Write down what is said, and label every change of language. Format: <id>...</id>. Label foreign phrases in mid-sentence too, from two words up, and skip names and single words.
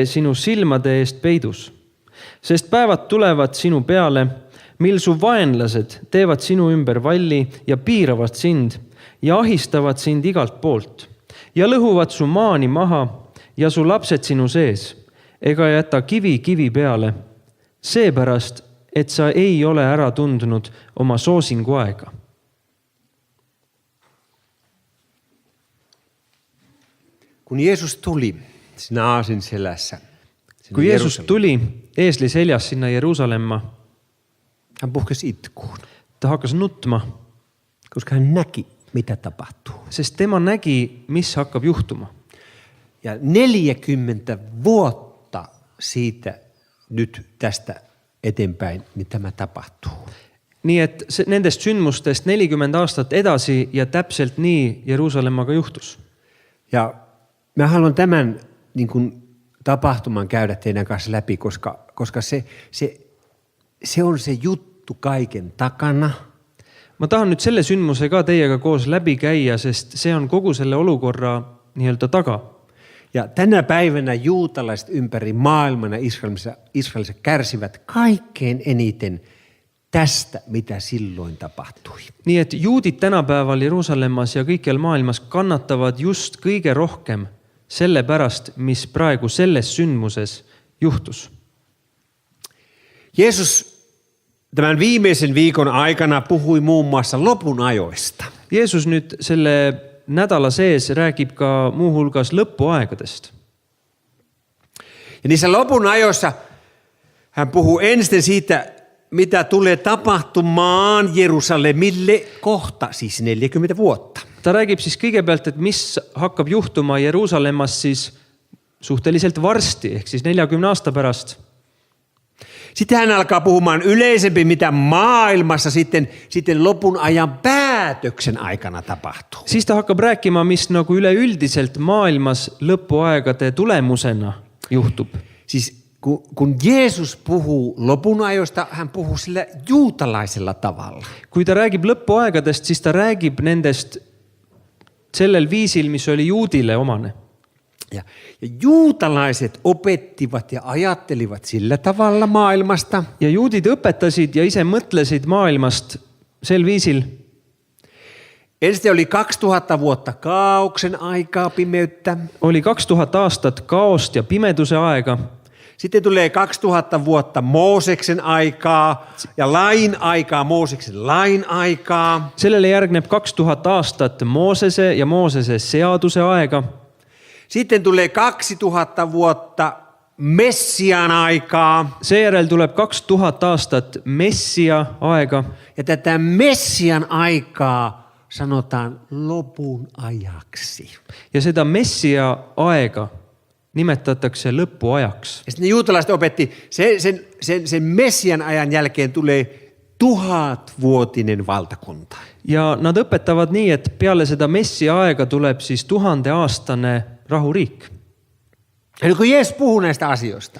<et>sinu silmade eest peidus, sest päevad tulevad sinu peale, mil su vaenlased teevad sinu ümber valli ja piiravad sind ja ahistavad sind igalt poolt ja lõhuvad su maani maha ja su lapsed sinu sees, ega jäta kivi kivi peale, seepärast, et sa ei ole ära tundnud oma soosingu aega.</et> <fi>Kun Jeesus tuli sinä aasin selässä.</fi> <et>Kui Jeesus tuli eesli seljas sinna Jerusalemma,</et> <fi>hän puhkesi itkuun,</fi> <et>ta hakkas nutma,</et> <fi>koska hän näki, mitä tapahtuu.</fi> <et>sest tema nägi, mis hakkab juhtuma.</et> <fi>Ja 40 vuotta siitä nyt tästä eteenpäin, niin tämä tapahtuu.</fi> <et>Nii et nendest sündmustest 40 aastat edasi ja täpselt nii Jerusalemmaga juhtus.</et> <fi>Ja mä haluan tämän niin kuin tapahtuman käydä teidän kanssa läpi, koska se on se juttu kaiken takana.</fi> <et>Ma tahan nüüd selle sündmuse ka teiega koos läbi käia, sest see on kogu selle olukorra nii-öelda taga.</et> <fi>Ja tänä päivänä juutalaiset ympäri maailmana Israelissa kärsivät kaikkein eniten tästä, mitä silloin tapahtui.</fi> <et>Nii et juudid tänapäeval Jerusalemmas ja kõikjal maailmas kannatavad just kõige rohkem selle pärast, mis praegu selles sündmuses juhtus.</et> <fi>Jeesus tämän viimeisen viikon aikana puhui muun muassa lopun ajoista.</fi> <et>Jeesus nüüd selle nädala sees räägib ka muuhulgas lõpuaegadest.</et> <fi>Ja niissä lopun ajoissa hän puhuu ensin siitä, mitä tulee tapahtumaan Jerusalemille kohta, siis 40 vuotta.</fi> <et>Ta räägib siis kõigepealt, et mis hakkab juhtuma Jerusalemmas siis suhteliselt varsti, ehk siis 40 aasta pärast.</et> <fi>Sitten hän alkaa puhumaan yleisempi, mitä maailmassa sitten lopun ajan päätöksen aikana tapahtuu.</fi> <et>Siis ta hakkab rääkima, mis nagu üleüldiselt maailmas lõpuaegade tulemusena juhtub.</et> <fi>Siis kun Jeesus puhuu lopun ajoista, hän puhuu sillä juutalaisella tavalla.</fi> <et>Kui ta räägib lõpuaegadest, siis ta räägib nendest sellel viisil, mis oli juudile omane.</et> <fi>Ja juutalaiset opettivat ja ajattelivat sillä tavalla maailmasta.</fi> <et>Ja juudid õpetasid ja ise mõtlesid maailmast sel viisil.</et> <fi>Ensin oli 2000 vuotta kaauksen aikaa, pimeyttä.</fi> <et>Oli 2000 aastat kaost ja pimeduse aega.</et> <fi>Sitten tulee 2000 vuotta Mooseksen aikaa ja lain aikaa, Mooseksen lain aikaa.</fi> <et>Sellele järgneb 2000 aastat Moosese ja Moosese seaduse aega.</et> <fi>Sitten tulee 2000 vuotta Messian aikaa.</fi> <et>Seejärel tuleb 2000 aastat Messia aega.</et> <fi>Ja tätä Messian aikaa sanotaan lopun ajaksi.</fi> <et>Ja seda Messia aega nimetatakse lõpuajaks.</et> <fi>Ja sitten juutalaiset opetti, sen Messian ajan jälkeen tulee 1000-vuotinen valtakunta.</fi> <et>Ja nad õpetavad nii, et peale seda Messia aega tuleb siis 1000-aastane rahuriik.</et> <fi>Ja kun Jeesus puhuu näistä asioista.</fi>